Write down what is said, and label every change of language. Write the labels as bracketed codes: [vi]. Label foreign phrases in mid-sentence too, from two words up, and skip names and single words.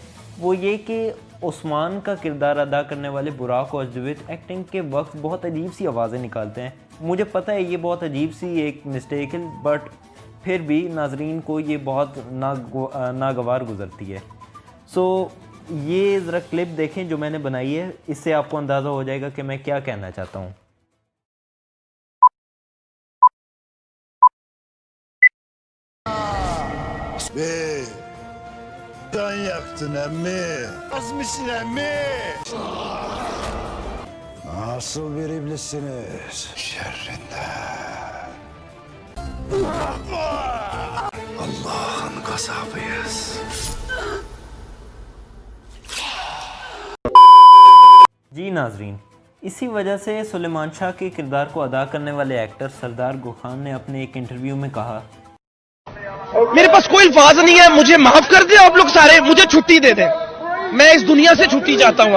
[hi] वो ये कि उस्मान का किरदार अदा करने वाले बुराक ओज़दवित एक्टिंग के वक्त बहुत अजीब सी आवाज़ें निकालते हैं। मुझे पता है ये बहुत अजीब सी एक मिस्टेक है, बट फिर भी नाजरीन को ये बहुत नागवार गुजरती है। ये ज़रा क्लिप देखें जो मैंने बनाई है, इससे आपको अंदाज़ा हो जाएगा कि मैं क्या कहना चाहता हूँ। [tr] Can yaktın emmi. Azmışsın emmi. Nasıl bir iblissiniz? Şerrinden. Allah'ın gazabıyız. [hi] जी नाजरीन, इसी वजह से सुलेमान शाह के किरदार को अदा करने वाले एक्टर सरदार गुखान ने अपने एक इंटरव्यू में कहा, मेरे पास कोई अल्फाज नहीं है, मुझे माफ कर दे आप लोग सारे, मुझे छुट्टी दे दें, मैं इस दुनिया से छुट्टी चाहता हूँ।